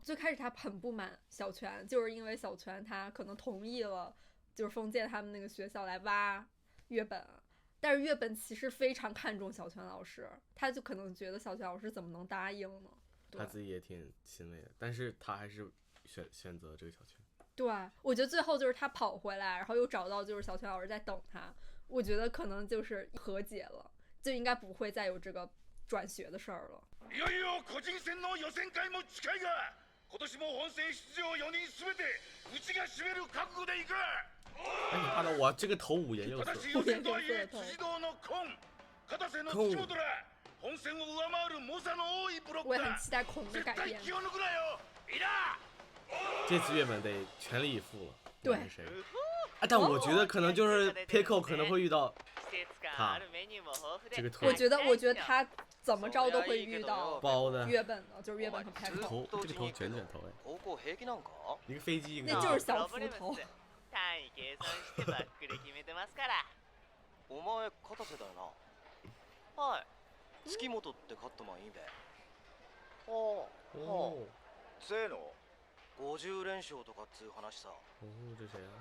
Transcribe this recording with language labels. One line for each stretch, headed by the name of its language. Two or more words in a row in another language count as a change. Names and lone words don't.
Chinese: 最开始他很不满小泉，就是因为小泉他可能同意了就是封建他们那个学校来挖月本，但是月本其实非常看重小泉老师，他就可能觉得小泉老师怎么能答应呢？他自己也挺欣慰的，但是他还是选择这个小泉。对，我觉得最后就是他跑回来，然后又找到就是小泉老师在等他，我觉得可能就是和解了，就应该不会再有这个转学的事儿了。
Japanese: いよいよ個人戦の予選会も近いが、今年も本戦出場4人すべてうちが占める覚悟でいく。
Chinese: 哎，你看到我这个头五颜六色。
Japanese: 予選とはいえ辻堂の紺、片瀬の土本ら、本戦を上回る猛者の多いブロックだ。
Chinese: 我也很期待孔的改变。
Japanese: 絶対気を抜くなよ。いいな。
Chinese: 这次月本得全力以赴了。对。但我觉得可能就是 Paco 可能会遇到他这个我觉得他怎么着都会遇到包的月本的，就是月本和 Paco。这个头卷头哎，一个飞机一个。那就是小斧头。
Japanese: 単位計算してバックで決めてますから。お前片瀬だよな。はい。月本ってカットマンいいべ。はあ。せーの。50連勝とかっつう話さ。
Chinese: 这谁啊？